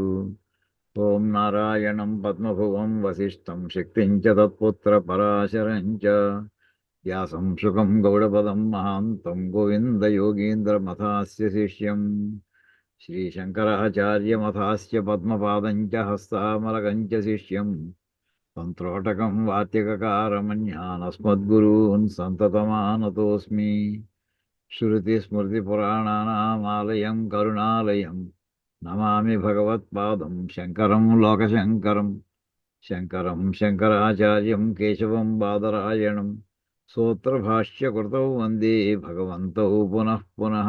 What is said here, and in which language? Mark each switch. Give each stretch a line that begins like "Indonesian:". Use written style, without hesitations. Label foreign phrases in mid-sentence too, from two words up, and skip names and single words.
Sanskrit: ఓం నారాయణం పద్మభువం వసిష్ఠం శక్తిం చ తత్పుత్రపరాశరం చ వ్యాసం శుకం గౌడపదం మహాంతం గోవిందయోగీంద్రమథాస్య శిష్యం శ్రీశంకరాచార్యమథాస్య పద్మపాదం చ హస్తామలకం చ శిష్యం తంత్రోటకం వాత్యకకారమన్యానస్మద్గురూన్ సంతతమానతోస్మి. श्रुतिस्मृतिपुराणानामालयं करुणालयं नमामि भगवत्पादं शङ्करं लोकशङ्करं. शङ्करं शङ्कराचार्यं केशवं बादरायणं सूत्रभाष्यकृतौ वन्दे भगवन्तौ पुनः पुनः.